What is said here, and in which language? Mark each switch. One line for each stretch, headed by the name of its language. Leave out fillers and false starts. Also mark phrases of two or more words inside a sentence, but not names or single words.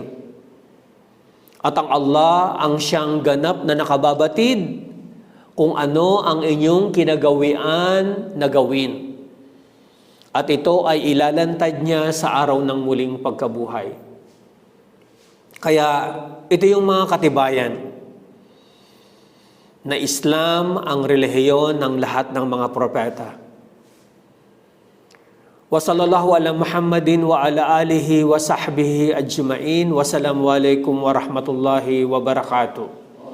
Filipino: At ang Allah ang siyang ganap na nakababatid kung ano ang inyong kinagawian na gawin. At ito ay ilalantad niya sa araw ng muling pagkabuhay. Kaya ito yung mga katibayan na Islam ang relihiyon ng lahat ng mga propeta.
Arabic: وصلى الله على محمد وعلى آله وصحبه أجمعين. والسلام عليكم ورحمة الله وبركاته.